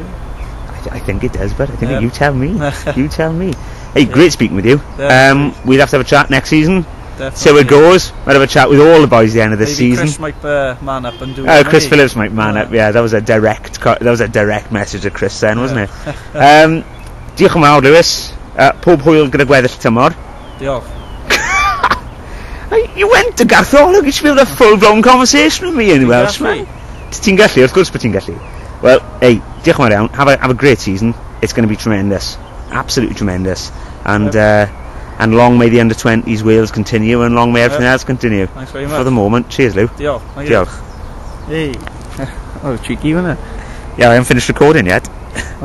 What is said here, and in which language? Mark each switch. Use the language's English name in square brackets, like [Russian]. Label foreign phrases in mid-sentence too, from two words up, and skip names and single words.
[English] I think it does, but I think you tell me. You tell me. Hey, great speaking with you. We'll have to have a chat next season. Definitely. See how it goes. We'll have a chat with all the boys at the end of this season. Chris might man up and do. Chris Phillips might man up. Yeah, that was a direct message to Chris then, wasn't it? [Welsh] Diolch yn fawr, Lewis. Pob hwyl gyda gweddill tymor. Diolch. [English] You went to Gartholwg. You should be able to have a full-blown conversation with me in Welsh, man. [Welsh] Ti'n gallu, [English] of course, but [Welsh] ti'n gallu. [English] Well, hey, [Welsh] diolch yn fawr iawn. [English] Have a great season. It's going to be tremendous, absolutely tremendous, and long may the under-20s Wales continue, and long may everything else continue. Thanks very much. For the moment, cheers, Lou. [Welsh] Diolch. Diolch. [English] Hey. Oh, cheeky, wasn't it? Yeah, I haven't finished recording yet.